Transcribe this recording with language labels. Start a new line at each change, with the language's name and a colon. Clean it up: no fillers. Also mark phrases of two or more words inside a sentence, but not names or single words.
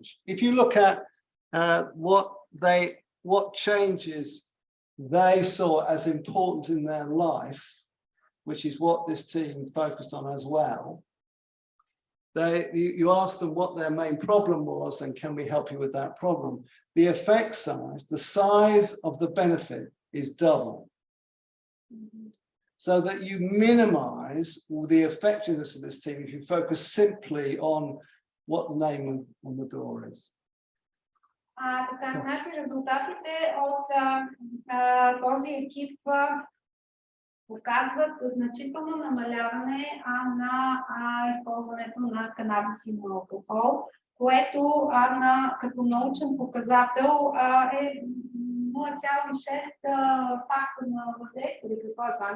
English: If you look at what changes they saw as important in their life, which is what this team focused on as well, you ask them what their main problem was and can we help you with that problem. The effect size, the size of the benefit is double. So that you minimize the effectiveness of this team if you focus simply on what the name on the door is.
Bulgarian: Така, значи резултатите от този екип показват значително намаляване на използването на канабис и на алкохол, което като научен показател е 0,6 фактор на въздействие, или какво е това?